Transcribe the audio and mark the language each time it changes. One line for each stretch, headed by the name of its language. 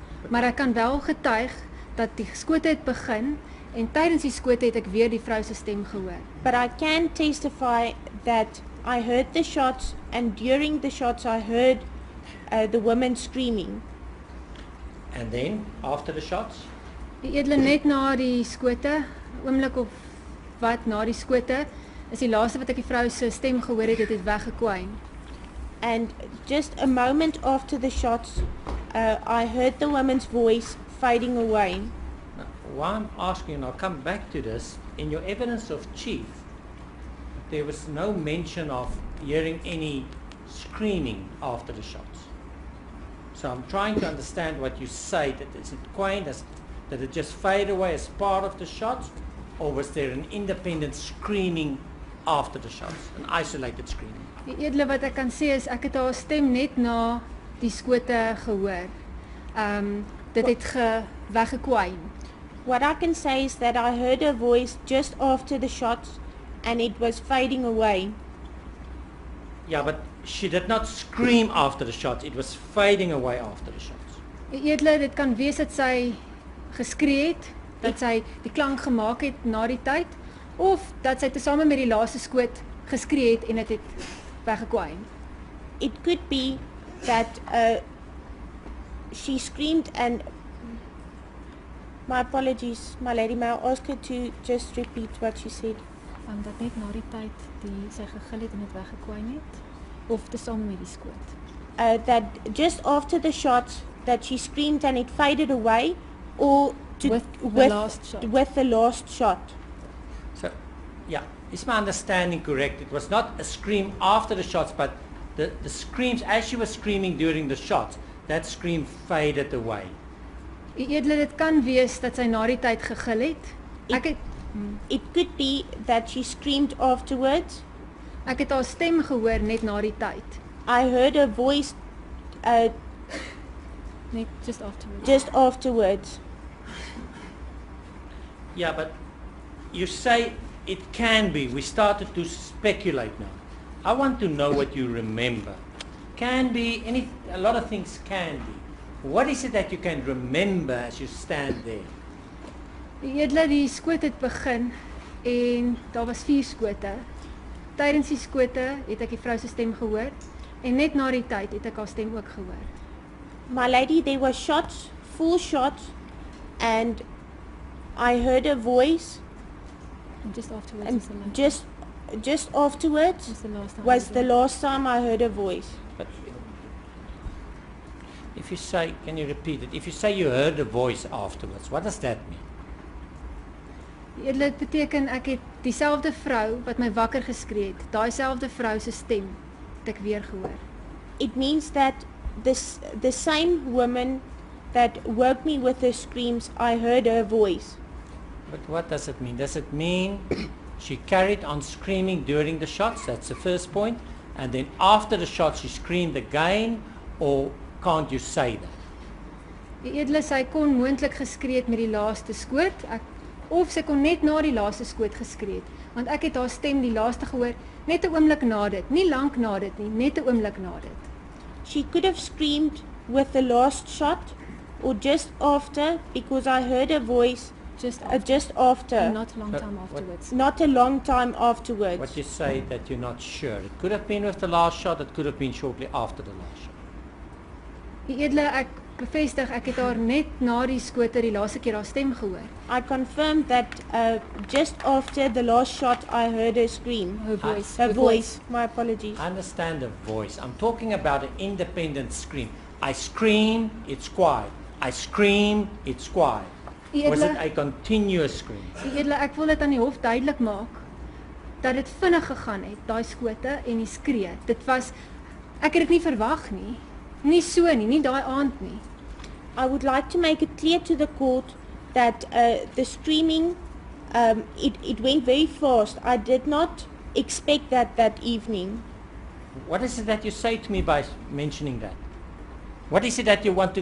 Afrikaans: Maar ek kan wel getuig dat die skote het begin en tydens die skote het ek weer die vrou se stem gehoor.
English: but I can testify that I heard the shots, and during the shots I heard the woman screaming. And then, after the shots,
Afrikaans: Die edele net na die skote, oomblik of wat na die skote, is die laaste wat ek die vrou se stem gehoor het, het weggekwyn.
English: And just a moment after the shots, I heard the woman's voice fading away. now, why I'm asking, and I'll come back to this, in your evidence of chief, there was no mention of hearing any screaming after the shots. So I'm trying to understand what you say, that is it quaint, that it just faded away as part of the shots, or was there an independent screaming after the shots, an isolated screaming?
Afrikaans: Die edele wat ek kan sê is ek het haar stem net na die skote gehoor. Dit het weggekwyn.
English: What I can say is that I heard her voice just after the shots, and it was fading away. Yeah, but she did not scream after the shots, it was fading away after the shots.
Afrikaans: Die edele, dit kan wees dat sy geskree het, dat sy die klank gemaak het na die tyd, of dat sy tesame met die laaste skoot geskree het en dit het weggekwyn.
English: It could be that she screamed, and my apologies, my lady, may I ask her to just repeat what she said?
Afrikaans: Dat net na die tyd sy gegil het en dit weggekwyn het, of tesame met die skoot.
English: That just after the shots that she screamed and it faded away, or With the last shot. with the last shot. So, yeah, is my understanding correct? It was not a scream after the shots, but the screams, as she was screaming during the shots, that scream faded away.
Afrikaans: Die edele, dit kan wees dat sy na die tyd gegil het.
English: It could be that she screamed afterwards.
Afrikaans: Ek het haar stem gehoor net na die tyd.
English: I heard her voice
Afrikaans: Net
English: just afterwards. just afterwards. Yeah, but you say it can be. We started to speculate now. I want to know what you remember. Can be, a lot of things can be. What is it that you can remember as you stand there?
Afrikaans: Die edele, die skoot het begin en daar was 4 skote. Tydens die skote het ek die vrou se stem gehoor en net na die tyd het ek haar stem ook gehoor.
English: My lady, there were shots, full shots, and I heard her voice, And just afterwards and was the last, just afterwards was the last time. was the last time I heard her voice. But If you say, can you repeat it? If you say you heard a voice afterwards, what does that mean?
Afrikaans: Dit beteken ek het dieselfde vrou wat my wakker geskree het, daai selfde vrou se stem het ek weer gehoor.
English: It means that the same woman that woke me with her screams, I heard her voice. But what does it mean? Does it mean she carried on screaming during the shots? That's the first point. And then after the shots she screamed again, or can't you say that?
Afrikaans: Die edele sy kon moontlik geskree het met die laaste skoot, of sy kon net na die laaste skoot geskree het, want ek het haar stem die laaste gehoor, net 'n oomblik na dit, nie lank na dit nie, net 'n oomblik na dit.
English: She could have screamed with the last shot or just after, because I heard her voice just after. And not a long But time what- afterwards. Not a long time afterwards. What you say that you're not sure. It could have been with the last shot, it could have been shortly after the last shot.
Afrikaans: Die edele, ek bevestig, ek het haar net na die skote die laaste keer haar stem gehoor,
English: I confirmed that just after the last shot I heard her scream. her voice. Her the voice. My apologies. I understand the voice. I'm talking about an independent scream. I scream, it's quiet. I scream, it's quiet.
Afrikaans: Die
English: Was it
Afrikaans: edele,
English: a continuous scream?
Afrikaans: die edele, ek wil dit aan die hof duidelik maak, dat dit vinnig gegaan het, daai skote en die skree. Dit was, ek het dit nie verwag nie, nie so nie, nie daai aand nie.
English: I would like to make it clear to the court that the screaming, it went very fast. I did not expect that evening. What is it that you say to me by mentioning that? What is it that you want the